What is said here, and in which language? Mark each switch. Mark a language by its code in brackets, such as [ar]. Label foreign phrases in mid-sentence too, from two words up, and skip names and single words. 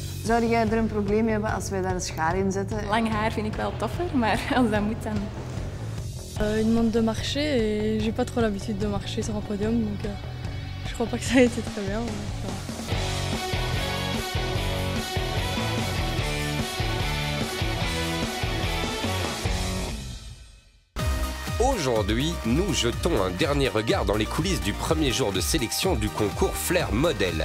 [nl] Zou jij er een probleem mee hebben als wij daar een schaar in zetten? Lang haar vind ik wel toffer, maar als dat moet dan... [fr] Ils demandent de marcher et j'ai pas trop l'habitude de marcher sur un podium, donc je crois pas que ça a été très bien. Aujourd'hui, nous jetons un dernier regard dans les coulisses du premier jour de sélection du concours Flair Model.